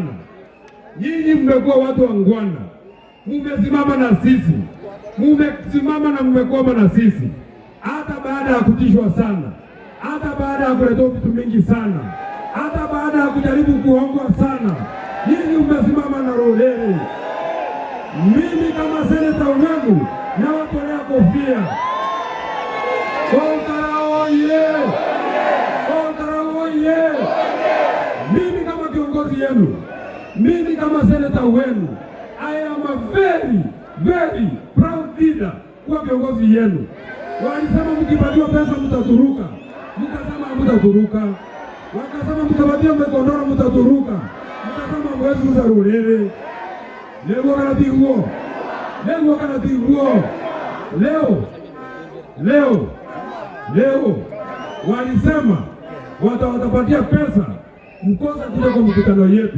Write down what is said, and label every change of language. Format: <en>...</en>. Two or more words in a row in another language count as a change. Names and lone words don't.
<sw>Nyinyi mmekuwa watu wangwana, mumesimama na sisi, mumesimama na mmekoma na sisi, hata baada ya kutishwa sana, hata baada ya kuletea vitu mingi sana, hata baada ya kujaribu kuongwa sana, nyinyi mmesimama na Rolele. Mimi kama seneta wenu nawatolea kofia. Olkara oye! Olkara oye! Mimi kama kiongozi yenu, mimi kama seneta wenu,</sw> <en>I am a very, very proud leader</en> <sw>kwa kiongozi yenu. Walisema mkipatiwa pesa mtaturuka, mkasema mtaturuka. Wakasema mkipatiwa mekondoro mtaturuka, mkasema mwezi za Rolele. Leo kanatiguo. Leo walisema watapatia pesa mkosa kuja kwa mkutano yetu.</sw>